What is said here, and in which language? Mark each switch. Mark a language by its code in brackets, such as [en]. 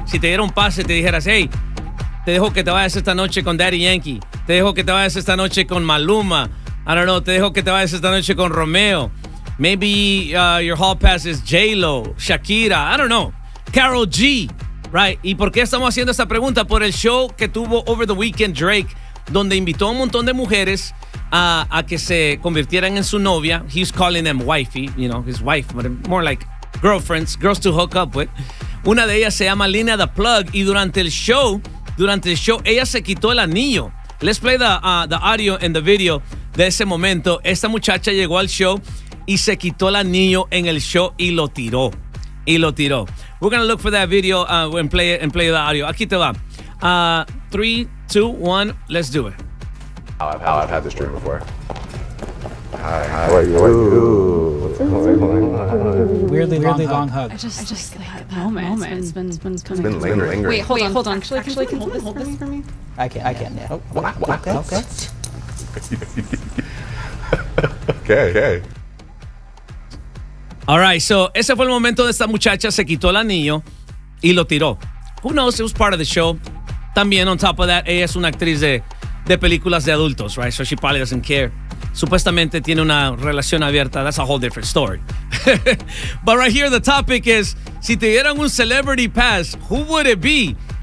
[es] Si te diera un pase, te dijeras, hey, te dejo que te vayas esta noche con Daddy Yankee. Te dejo que te vayas esta noche con Maluma. [en] I don't know, [es] te dejo que te vayas esta noche con Romeo. [en] Maybe your hall pass is J-Lo, Shakira, I don't know, Karol G, right? [es] ¿Y por qué estamos haciendo esta pregunta? Por el show que tuvo [en] over the weekend [es] Drake, donde invitó a un montón de mujeres a que se convirtieran en su novia. [en] He's calling them wifey, you know, his wife, but more like girlfriends, girls to hook up with. [es] Una de ellas se llama Lina the Plug, y durante el show, ella se quitó el anillo. [en] Let's play the audio and the video [es] de ese momento. Esta muchacha llegó al show y se quitó el anillo en el show y lo tiró. [en] We're going to look for that video and play the audio. [es] Aquí te va. 3, 2, 1, [en] let's do it. I've had this dream before. Hi. How are you? Weirdly long hug. I just like that moment. It's been lingering. Lingering. Wait, hold on. Actually, can you hold this for me? I can. Yeah. What? Okay. Okay. All right, so [es] ese fue el momento de esta muchacha, se quitó el anillo y lo tiró. [en] Who knows, it was part of the show. [es] También, [en] on top of that, [es] ella es una actriz de películas de adultos, [en] right? So she probably doesn't care. [es] Supuestamente tiene una relación abierta. [en] That's a whole different story. But right here, the topic is, [es] si te dieran un [en] celebrity pass, who would it be?